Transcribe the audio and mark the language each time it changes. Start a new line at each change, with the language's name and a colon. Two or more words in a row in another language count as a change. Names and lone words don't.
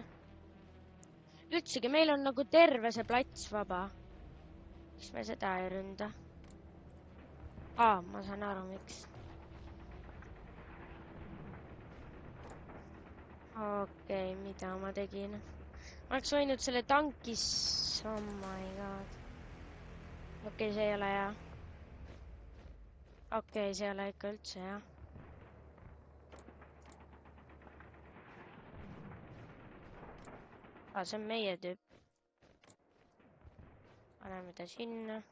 Estonian: Üldsegi meil on nagu terve see plats vaba. Miks me seda ei ründa? Ma saan aru, miks. Okei, mida ma tegin? Ma oleks võinud selle tankis...
English: Oh my god.
Estonian: Okei, see ei ole hea. Okei, see ei ole ikka üldse hea. See on meie tüüp. Paneme ta sinna.